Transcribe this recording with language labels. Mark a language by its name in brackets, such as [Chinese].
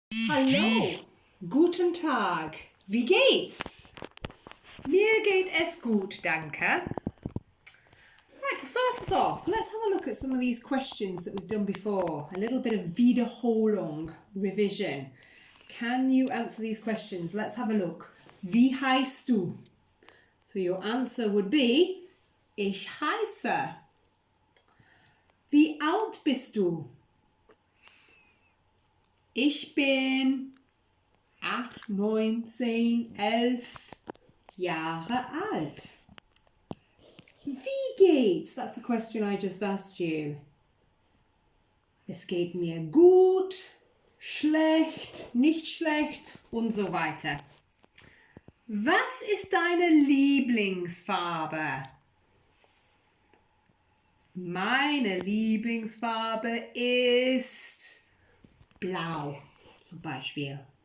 [German] Hallo, guten Tag, wie geht's? Mir geht es gut, danke. [English] Right, to start us off, let's have a look at some of these questions that we've done before. A little bit of Wiederholung, revision. Can you answer these questions? Let's have a look. [German] Wie heißt du? [English] So your answer would be, [German] ich heiße. Wie alt bist du? Ich bin 8, 9, 10, 11 Jahre alt. Wie geht's? [English] That's the question I just asked you. [German] Es geht mir gut, schlecht, nicht schlecht und so weiter. Was ist deine Lieblingsfarbe? Meine Lieblingsfarbe ist blau, zum Beispiel.